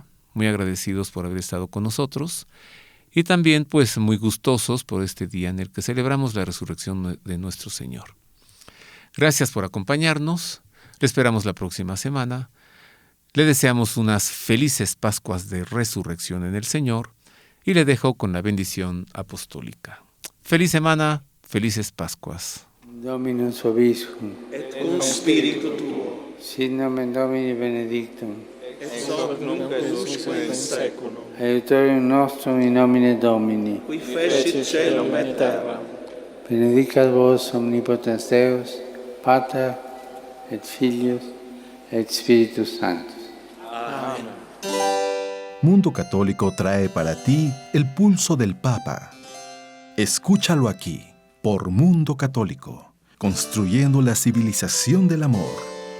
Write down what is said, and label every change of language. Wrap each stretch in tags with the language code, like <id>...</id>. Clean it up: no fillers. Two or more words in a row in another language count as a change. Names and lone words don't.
<es>Muy agradecidos por haber estado con nosotros. Y también pues muy gustosos por este día en el que celebramos la resurrección de nuestro Señor. Gracias por acompañarnos. Le esperamos la próxima semana. Le deseamos unas felices Pascuas de Resurrección en el Señor y le dejo con la bendición apostólica. Feliz semana, felices Pascuas.</es> <la>Dominus vobiscum. Et cum spiritu tuo. Sit nomen Domini benedictum. Et hoc nunc et usque in saeculum. Aiutorium nostrum in nomine Domini. Qui fecit caelum et terram. Benedicat vos omnipotens Deus, Pater et Filius et Spiritus Sanctus.</la> <es>Amén. Mundo Católico trae para ti el pulso del Papa. Escúchalo aquí, por Mundo Católico, construyendo la civilización del amor.</es>